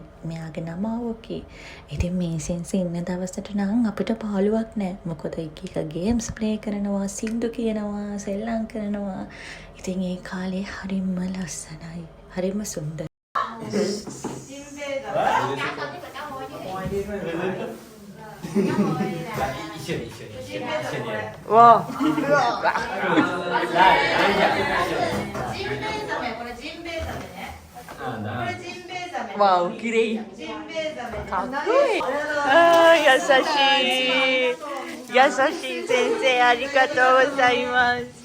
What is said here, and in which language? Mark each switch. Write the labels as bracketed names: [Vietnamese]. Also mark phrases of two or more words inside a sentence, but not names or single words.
[Sinhala] මෙයාගේ නම ඕකී. ඉතින් මේ සෙන්ස ඉන්න දවසට නම් අපිට පාළුවක් නැහැ. මොකද එක ගේම්ස් ප්ලේ කරනවා, සින්දු කියනවා, සෙල්ලම් කරනවා. ඉතින් ඒ කාලේ හරිම ලස්සනයි. හරිම සුන්දරයි. [Japanese] わわおきれいかっこいいあー優しい優しい先生ありがとうございます